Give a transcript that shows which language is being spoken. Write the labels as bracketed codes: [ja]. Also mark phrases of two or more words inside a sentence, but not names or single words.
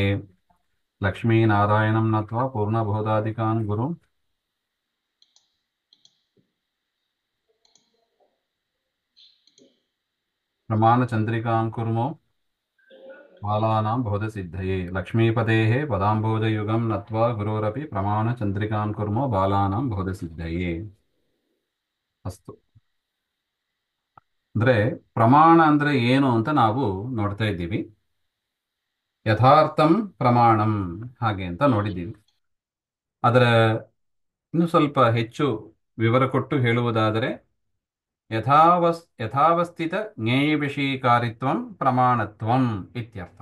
[sa] लक्ष्मीनारायणं नत्वा पूर्णबोधादिकान् गुरून् प्रमाणचन्द्रिकां कुर्मो बालानां बोधसिद्धये। लक्ष्मीपतेः पदाम्बोजयुगं नत्वा गुरोरपि प्रमाणचन्द्रिकां कुर्मो बालानां बोधसिद्धये। अस्तु. [kn] ಅಂದ್ರೆ ಪ್ರಮಾಣ ಅಂದ್ರೆ ಏನು ಅಂತ ನಾವು ನೋಡ್ತಾ ಇದ್ದೀವಿ. [sa] ಯಥಾರ್ಥಂ ಪ್ರಮಾಣಂ [kn] ಹಾಗೆ ಅಂತ ನೋಡಿದ್ದೀವಿ. ಅದರ ಇನ್ನು ಸ್ವಲ್ಪ ಹೆಚ್ಚು ವಿವರ ಕೊಟ್ಟು ಹೇಳುವುದಾದರೆ [sa] ಯಥಾವಸ್ಥಿತ ಜ್ಞೇಯ ವಿಷಯೀಕಾರಿತ್ವಂ ಪ್ರಮಾಣತ್ವಂ ಇತ್ಯರ್ಥ.